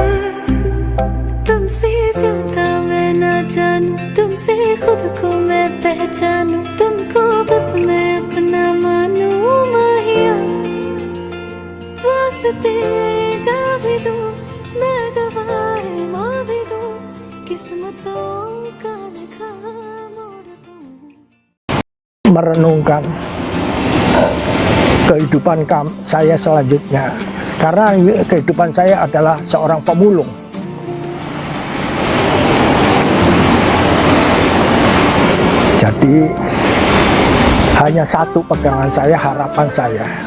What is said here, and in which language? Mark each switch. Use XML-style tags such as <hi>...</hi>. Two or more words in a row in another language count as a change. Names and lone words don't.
<hi>तुमसे ज्यादा मैं ना जानूं तुमसे खुद को मैं पहचानूं तुमको बस मैं अपना मानूं माहिया वास्ते जा भी दूं मैं गवाह माँ भी दूं किस्मतों का लिखा मोड़ दूं</hi> <id>merenungkan kehidupan saya selanjutnya karena kehidupan saya adalah seorang pemulung. Jadi hanya satu pegangan saya, harapan saya.</id>